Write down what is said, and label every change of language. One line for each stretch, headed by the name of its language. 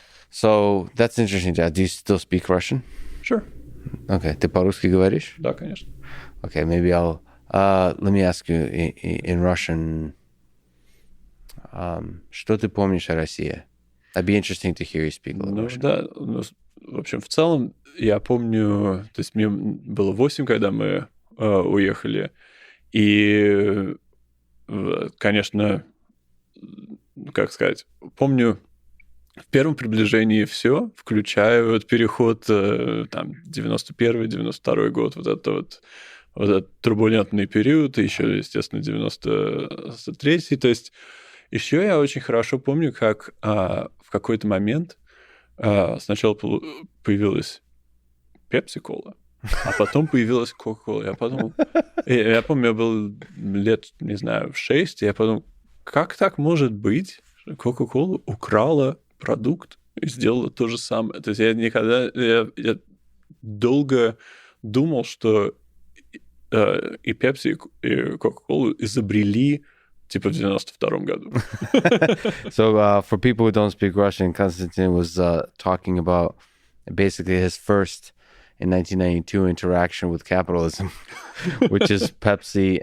English: So that's interesting, Dad. Do you still speak Russian? Sure.
Russian: Okay. Ты по-русски говоришь? Да, конечно.
English: Okay, maybe I'll let me ask you in Russian.
Russian: Что ты помнишь о России?
English: That'd be interesting to hear you speak a little Russian.
Russian: Да, в общем, в целом, я помню, то есть мне было 8, когда мы уехали, и, конечно, как сказать, помню в первом приближении все, включая вот переход, там, 91-й, 92-й год, вот этот турбулентный период, и еще, естественно, 93-й, то есть еще я очень хорошо помню, как в какой-то момент сначала появилась пепси-кола, а потом появилась кока-кола. Я помню, я был лет, не знаю, 6, и я подумал, как так может быть, что кока-кола украла продукт и сделала то же самое. То есть я долго думал, что и пепси, и кока-колу изобрели типа в 92-м году.
English: So for people who don't speak Russian, Konstantin was talking about basically his first in 1992 interaction with capitalism, which is Pepsi.